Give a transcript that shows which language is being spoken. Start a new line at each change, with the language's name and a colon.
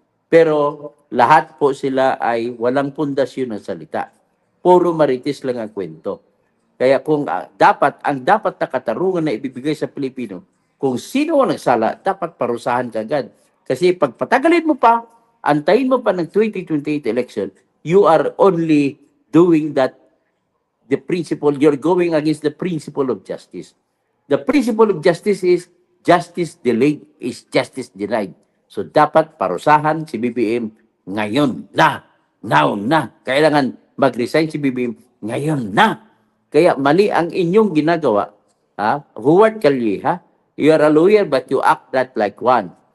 Filipino: Pero lahat po sila ay walang pundasyon ng salita. Puro marites lang ang kwento. Kaya kung ang dapat na katarungan na ibibigay sa Pilipino, kung sino ang nagsala, dapat parusahan kagad. Kasi pag patagalin mo pa, antayin mo pa ng 2028 election,
English: you are only doing that, you're going against the principle of justice. The principle of justice is justice delayed is justice denied.
Filipino: So dapat parusahan si BBM ngayon na. Now na. Kailangan mag-resign si BBM ngayon na. Kaya mali ang inyong ginagawa.
English: Howard Calleja, you are a lawyer but you act not like one.